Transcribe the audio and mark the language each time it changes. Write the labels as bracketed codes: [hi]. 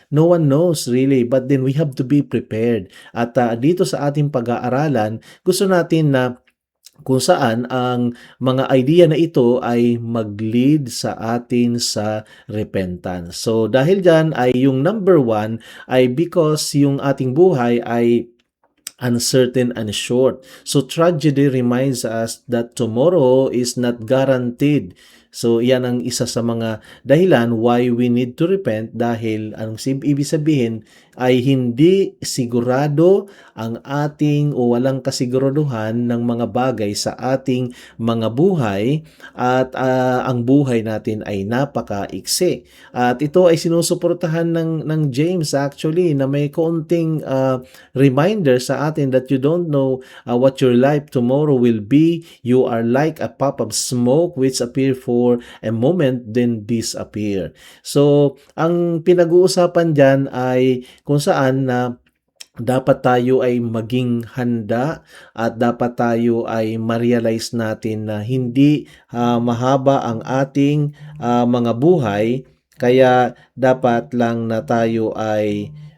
[en] No one knows really, but then we have to be prepared. [tl] At dito sa ating pag-aaralan, gusto natin na kung saan ang mga idea na ito ay mag-lead sa atin sa repentance. So dahil dyan ay yung number 1 ay because yung ating buhay ay [en] uncertain and short. So tragedy reminds us that tomorrow is not guaranteed. [tl] So yan ang isa sa mga dahilan [en] why we need to repent, [tl] dahil ang ibig sabihin ay hindi sigurado ang ating o walang kasiguraduhan ng mga bagay sa ating mga buhay at ang buhay natin ay napakaiksi. At ito ay sinusuportahan ng James actually na may konting reminder sa atin [en] that you don't know what your life tomorrow will be. You are like a puff of smoke which appear for a moment then disappear. [tl] So, ang pinag-uusapan dyan ay kung saan na dapat tayo ay maging handa at dapat tayo ay ma-realize natin na hindi mahaba ang ating mga buhay, kaya dapat lang na tayo ay